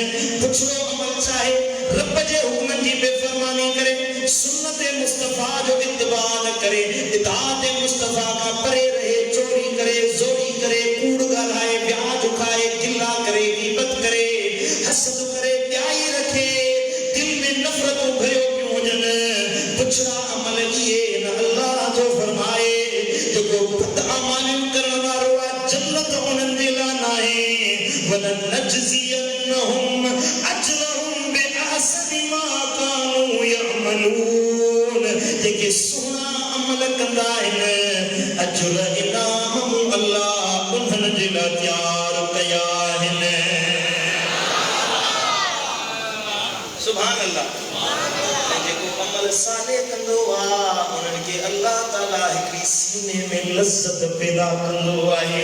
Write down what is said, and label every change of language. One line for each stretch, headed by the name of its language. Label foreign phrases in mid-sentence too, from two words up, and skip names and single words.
Sindhi: पुछड़ो अमल चाहे रब जे हुक्मनि जी बेफ़रमानी करे, सुन्नत मुस्तफ़ा जो इत्तिबा न करे, इताअत मुस्तफ़ा खां परे रहे, चोरी करे, ज़ोरी करे, कूड़ ॻाल्हाए, ब्याज खाए, गिला करे, गीबत करे, हसद करे, ॿियाई रखे, दिल में नफ़रतूं भरियो पियूं हुजनि। पुछड़ा अमल इहे न अल्लाह जो फरमाए जेको बद अमालियूं करण वारो आहे जन्नत उन्हनि जे लाइ न आहे।
Arabic: ولنجزينهم أجرهم بأحسن ما كانوا يعملون.
Sindhi: जेके सुहिणा अमल कंदा आहिनि अजुर इनाम अल्लाह उन्हनि जे लाइ तयार कया आहिनि।
Arabic: سبحان الله.
Sindhi: जेको अमल साले कंदो आहे उन्हनि खे अल्लाह ताला हिकिड़ी सीने में लज़्ज़त पैदा कंदो आहे।